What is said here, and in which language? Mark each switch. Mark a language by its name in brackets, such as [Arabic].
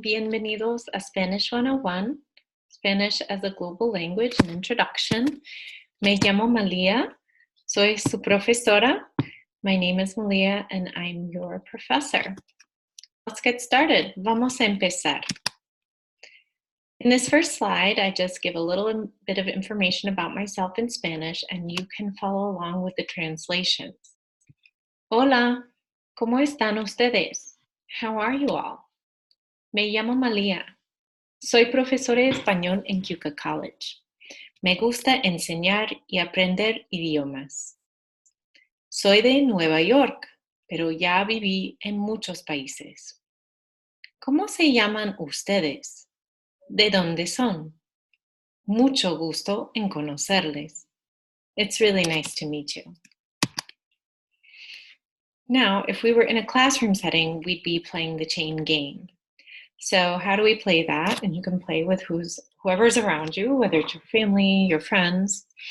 [Spanish] Bienvenidos a [English] Spanish 101, Spanish as a Global Language, an Introduction. [Spanish] Me llamo Malia, soy su profesora. [English] My name is Malia and I'm your professor. Let's get started. [Spanish] Vamos a empezar. [English] In this first slide, I just give a little bit of information about myself in Spanish and you can follow along with the translations. [Spanish] Hola, ¿cómo están ustedes? [English] How are you all? [Spanish] Me llamo Malia. Soy profesora de español en Keuka College. Me gusta enseñar y aprender idiomas. Soy de Nueva York, pero ya viví en muchos países. ¿Cómo se llaman ustedes? ¿De dónde son? Mucho gusto en conocerles. [English] It's really nice to meet you. Now, if we were in a classroom setting, we'd be playing the chain game. So how do we play that? And you can play with whoever's around you, whether it's your family, your friends.